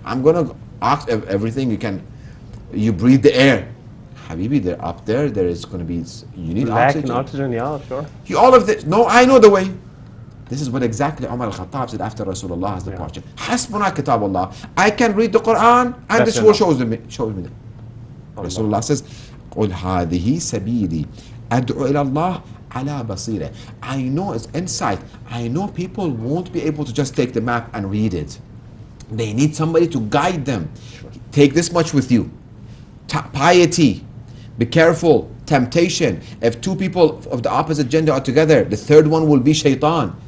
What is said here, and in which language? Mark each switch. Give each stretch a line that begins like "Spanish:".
English: I'm going to everything you can. You breathe the air. Habibi, they're up there. There is going to be, you need oxygen. Yeah, sure. All of this. No, I know the way. This is what exactly Umar al-Khattab said after Rasulullah's departure. Hasbuna kitab Allah. I can read the Quran and this will shows me that. Rasulullah says,
Arabic: قُلْ هَذِهِ سَبِيلِي أَدْعُ إِلَى اللَّهِ عَلَى بَصِيرَةٍ.
English: I know it's insight. I know people won't be able to just take the map and read it. They need somebody to guide them. Sure. Take this much with you. Piety. Be careful. Temptation. If two people of the opposite gender are together, the third one will be shaitan.